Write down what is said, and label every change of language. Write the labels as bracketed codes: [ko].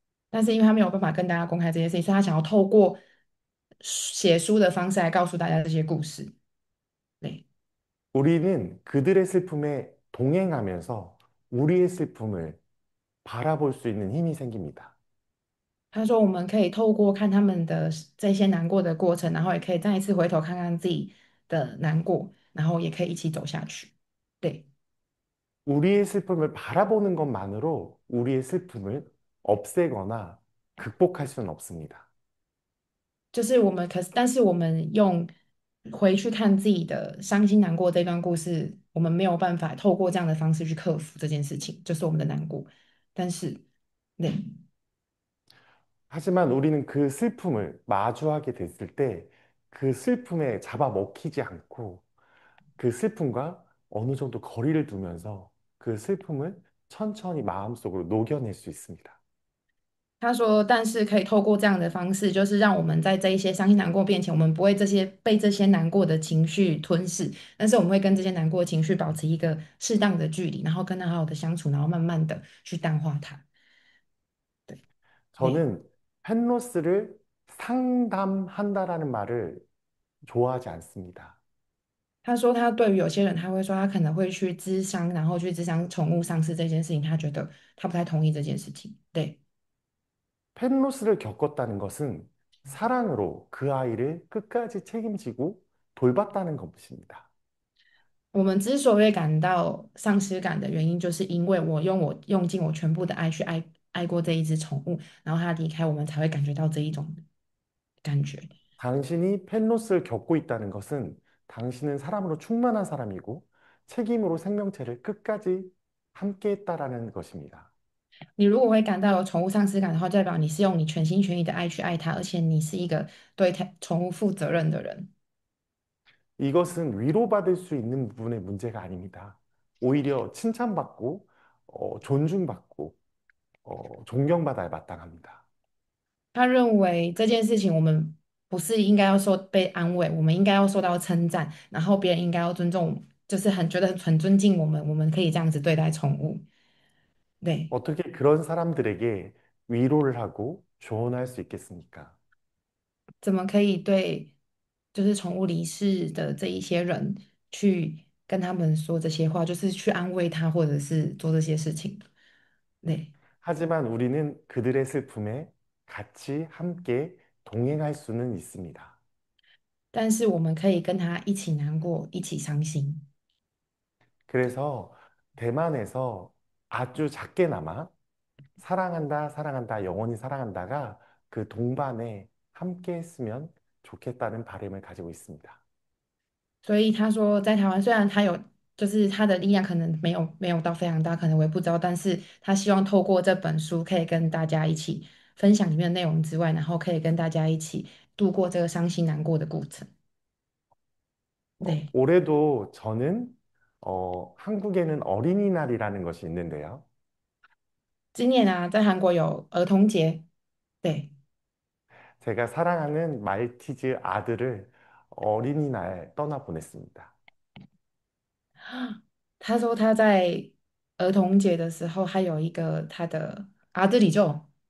[zh] 但是因为他没有办法跟大家公开这些事情，所以他想要透过写书的方式来告诉大家这些故事。对， [ko] 우리는 그들의 슬픔에 동행하면서 우리의 슬픔을 바라볼 수 있는 힘이 생깁니다. [zh] 他说我们可以透过看他们的这些难过的过程，然后也可以再一次回头看看自己的难过，然后也可以一起走下去。对。 [ko] 우리의 슬픔을 바라보는 것만으로 우리의 슬픔을 없애거나 극복할 수는 없습니다. [zh] 就是我们可是，但是我们用回去看自己的伤心难过这段故事，我们没有办法透过这样的方式去克服这件事情，就是我们的难过。但是，对， [ko] 하지만 우리는 그 슬픔을 마주하게 됐을 때 그 슬픔에 잡아먹히지 않고 그 슬픔과 어느 정도 거리를 두면서 그 슬픔을 천천히 마음속으로 녹여낼 수 있습니다. [zh] 他说，但是可以透过这样的方式，就是让我们在这一些伤心难过面前，我们不会被这些难过的情绪吞噬，但是我们会跟这些难过的情绪保持一个适当的距离，然后跟他好好的相处，然后慢慢的去淡化它。对，对。 [ko] 저는 펜로스를 상담한다라는 말을 좋아하지 않습니다. [zh] 他说，他对于有些人，他会说他可能会去咨商，然后去咨商宠物丧失这件事情，他觉得他不太同意这件事情。对， [ko] 펜로스를 겪었다는 것은 사랑으로 그 아이를 끝까지 책임지고 돌봤다는 것입니다. [zh] 我们之所以会感到丧失感的原因，就是因为我用尽我全部的爱去爱过这一只宠物，然后它离开我们，才会感觉到这一种感觉。 [ko] 당신이 펜로스를 겪고 있다는 것은 당신은 사람으로 충만한 사람이고 책임으로 생명체를 끝까지 함께 했다라는 것입니다. [zh] 你如果会感到有宠物丧失感的话，代表你是用你全心全意的爱去爱它，而且你是一个对它宠物负责任的人。 [ko] 이것은 위로받을 수 있는 부분의 문제가 아닙니다. 오히려 칭찬받고 존중받고 존경받아야 마땅합니다. [zh] 他认为这件事情我们不是应该要受被安慰，我们应该要受到称赞，然后别人应该要尊重，就是很觉得很尊敬我们，我们可以这样子对待宠物。对， [ko] 어떻게 그런 사람들에게 위로를 하고 조언할 수 있겠습니까? [zh] 怎么可以对就是宠物离世的这一些人去跟他们说这些话，就是去安慰他，或者是做这些事情？对， [ko] 하지만 우리는 그들의 슬픔에 같이 함께 동행할 수는 있습니다. [zh] 但是我们可以跟他一起难过，一起伤心。 [ko] 그래서 대만에서 아주 작게나마 사랑한다, 사랑한다, 영원히 사랑한다가 그 동반에 함께 했으면 좋겠다는 바람을 가지고 있습니다. [zh] 所以他说，在台湾虽然他有，就是他的力量可能没有到非常大，可能我也不知道，但是他希望透过这本书，可以跟大家一起分享里面的内容之外，然后可以跟大家一起度过这个伤心难过的过程。对， [ko] 올해도 저는 한국에는 어린이날이라는 것이 있는데요. [zh] 今年啊，在韩国有儿童节，对， [ko] 제가 사랑하는 말티즈 아들을 어린이날 떠나보냈습니다. [zh] 他说他在儿童节的时候，还有一个他的阿德里就